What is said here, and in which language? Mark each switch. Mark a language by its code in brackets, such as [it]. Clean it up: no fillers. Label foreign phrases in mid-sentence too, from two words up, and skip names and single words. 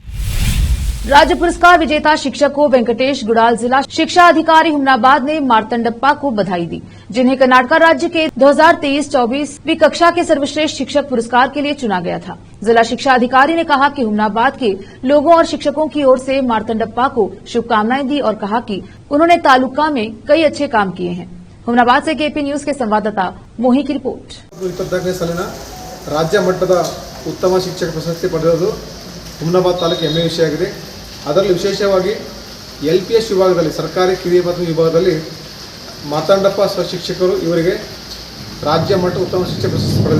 [hi] राज्य पुरस्कार विजेता शिक्षक को वेंकटेश गुड़ाल जिला शिक्षा अधिकारी हुमनाबाद ने मार्तंडप्पा को बधाई दी, जिन्हें कर्नाटक राज्य के 2023-24वीं कक्षा के सर्वश्रेष्ठ शिक्षक पुरस्कार के लिए चुना गया था। जिला शिक्षा अधिकारी ने कहा कि हुमनाबाद के लोगों और शिक्षकों की ओर से मार्तंडप्पा को शुभकामनाएं दी और कहा कि उन्होंने तालुका में कई अच्छे काम किए हैं। हुमनाबाद से केपी न्यूज के संवाददाता मोही की रिपोर्ट। [kn] 24ನೇ ಸಾಲಿನ ರಾಜ್ಯ ಮಟ್ಟದ ಉತ್ತಮ ಶಿಕ್ಷಕ ಪ್ರಶಸ್ತಿ ಪಡೆದಿರುವುದು ಹುಮನಾಬಾದ್ ತಾಲೂಕು ಹೆಮ್ಮೆ ವಿಷಯವಾಗಿದೆ। ಅದರಲ್ಲಿ ವಿಶೇಷವಾಗಿ LPS ವಿಭಾಗದಲ್ಲಿ ಸರ್ಕಾರಿ ಕಿರಿಯ ಪ್ರಾಥಮಿಕ ವಿಭಾಗದಲ್ಲಿ ಮಾರ್ತಾಂಡಪ್ಪ ಶಿಕ್ಷಕರು ಇವರಿಗೆ ರಾಜ್ಯ ಮಟ್ಟ ಉತ್ತಮ ಶಿಕ್ಷಕ ಪ್ರಶಸ್ತಿ ಪಡೆದಿದೆ।